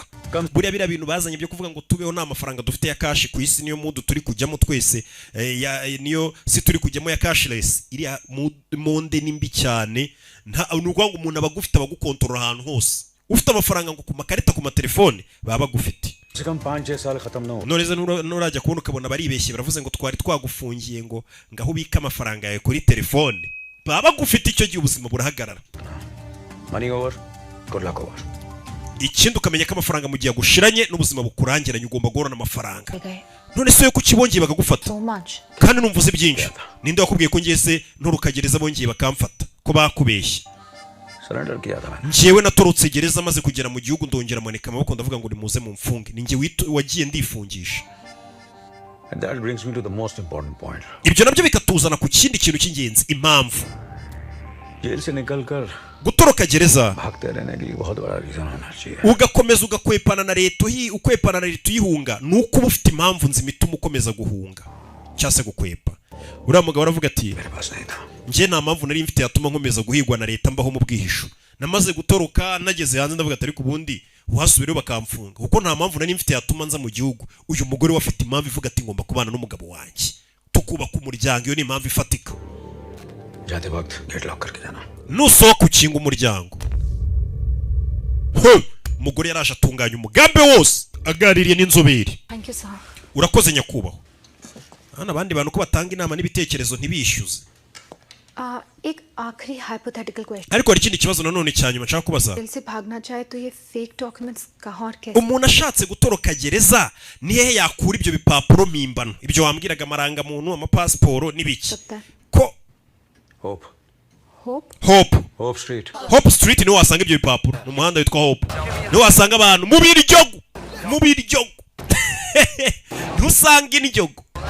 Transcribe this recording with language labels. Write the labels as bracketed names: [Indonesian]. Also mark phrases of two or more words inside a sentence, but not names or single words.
[Kinyarwanda] Buriya bira bintu bazanye byo kuvuga ngo tubeho nta mafaranga dufite ya cash ku isi niyo mudu turi kujyamo twese niyo si turi kujyamo ya cashless iri monde nimbi cyane nta n'ubwo ngo umuntu abagufite abagukontorora ahantu hose ufite amafaranga ngo ku makarita ku matelefone baba bagufite. Noneze nurajya kubona ukabona baribeshye baravuze ngo twari twagufungiye ngo ngaho ubika amafaranga yawe kuri telefone baba bagufite icyo gihe ubuzima burahagarara. [English] Money over, good luck over. [Kinyarwanda] Ikindi ukamenya ko amafaranga mu gihe gushiranye n'ubuzima bukurangiranye ugomba guhorana amafaranga. None se yo kukibongeye bakagufata kandi numvuze byinshi ninde wakubwiye ko ngeze nturukagereza bongeye bakamfata ko bakubeshye. Njyewe natorotse gereza maze kugera mu gihugu ndongera manika amaboko ndavuga ngo nimuze mu mfunge ninjye wagiye ndifungisha. [English] And that brings me to the most important point. [Kinyarwanda] Ibyo nabyo bikatuzana ku kindi kintu cy'ingenzi impamvu. [Hindi] जेल से निकलकर [Kinyarwanda] gutoroka gereza [Hindi] भागते रहने के लिए बहुत बड़ा रीजन होना चाहिए. [Kinyarwanda] Ugakomeza ugakwepana na leta ukwepana na leta uyihunga nuko ufite impamvu nzima ituma ukomeza guhunga cyase gukwepa. Uriya mugabo aravuga ati nje nta mpamvu nari mfite yatuma nkomeza guhigwa na leta mbaho mu bwihisho. Namaze gutoroka nageze hanze ndavuga ati kubundi uhasubire bakamfunga kuko nta mpamvu nari mfite yatuma nza mu gihugu. Uyu mugore wafite impamvu ivuga ati ngomba kubana n'umugabo wanjye tukubaka umuryango. Iyo ni impamvu ifatika. [Hindi] जाते वक्त [English] gate lock [Hindi] करके जाना. [Kinyarwanda] Nusohoka ukinga umuryango. Umugore yaraje atunganya umugambi wose agaririye n'inzobere. [English] Thank you sir. [Kinyarwanda] Urakoze nyakubahwa. Hano abandi bantu ko batanga inama n'ibitekerezo ntibishyuze. [Hindi] एक आखिरी [English] hypothetical question. [Kinyarwanda] Ariko hari ikindi kibazo nanone cyanyuma nshaka kubaza. [Hindi] जेल से भागना चाहे तो ये [English] fake documents [Hindi] कहाँ और कैसे? [Kinyarwanda] Umuntu ashatse gutoroka gereza ni hehe yakura ibyo bipapuro mpimbano ibyo wambwiraga amaranga muntu amapasiporo n'ibiki ko Hope. Hope Street niho wasanga ibyo bipapuro mu muhanda witwa Hope niho wasanga abantu mu biryogo ntusanga injyogo.